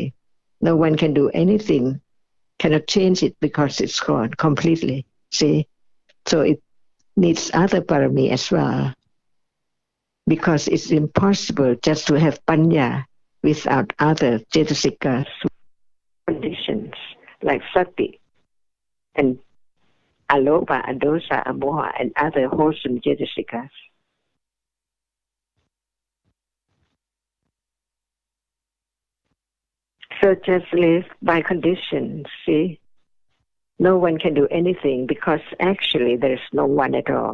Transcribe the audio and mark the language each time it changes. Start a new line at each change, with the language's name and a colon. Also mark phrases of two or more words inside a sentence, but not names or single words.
English: No one can do anything, cannot change it because it's gone completely. See? So it needs other parami as well. Because it's impossible just to have panya without other cetasika conditions like sati and
Pali: alopa, adosa, amoha,
English: and other wholesome cetasikas. So just live by conditions, see? No one can do anything because actually there's no one at all.